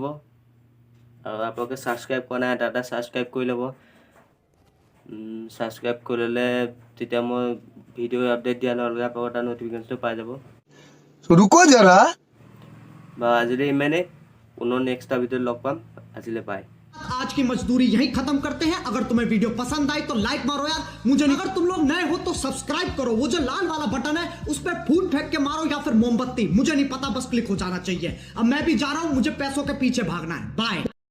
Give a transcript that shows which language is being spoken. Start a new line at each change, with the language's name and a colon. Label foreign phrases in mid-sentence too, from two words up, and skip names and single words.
Assamese: আৰু আপোনালোকে ছাবস্ক্ৰাইব কৰা নাই, এটা ছাবস্ক্ৰাইব কৰি ল'ব। ছাবস্ক্ৰাইব কৰি ল'লে তেতিয়া মই
English: video update
Assamese: দিয়া লগে আপোনালোকৰ এটা নটিফিকেশ্যনটো পাই যাব।
Hindi: रुको जरा।
Assamese: বা আজিলৈ ইমানেই। পুনৰ নেক্সট এটা ভিডিঅ'ত লগ পাম। আজিলৈ বাই।
Hindi: आज की मजदूरी यहीं खत्म करते हैं। अगर तुम्हें वीडियो पसंद आई तो लाइक मारो यार। मुझे नहीं, अगर तुम लोग नए हो तो सब्सक्राइब करो। वो जो लाल वाला बटन है उस पर फूल फेंक के मारो या फिर मोमबत्ती, मुझे नहीं पता, बस क्लिक हो जाना चाहिए। अब मैं भी जा रहा हूं, मुझे पैसों के पीछे भागना है। बाय।